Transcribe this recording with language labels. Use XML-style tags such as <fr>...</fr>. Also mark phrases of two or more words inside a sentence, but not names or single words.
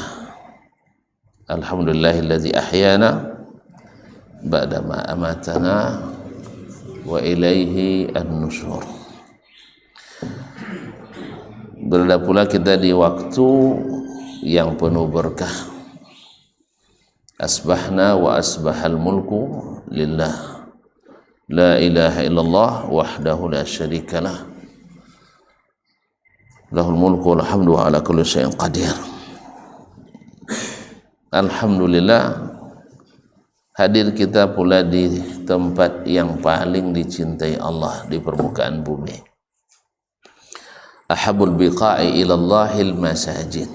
<ar>الحمد لله الذي أحيانا بعد ما أماتنا وإليه النشور.</ar> <id>Berada pula kita di waktu yang penuh berkah.</id> <ar>أصبحنا وأصبح الملك لله، لا إله إلا الله وحده لا شريك له، له الملك والحمد وعلى كل شيء قدير.</ar> <id>Alhamdulillah, hadir kita pula di tempat yang paling dicintai Allah di permukaan bumi.</id> <ar>أحب البقاع إلى الله المساجد.</ar>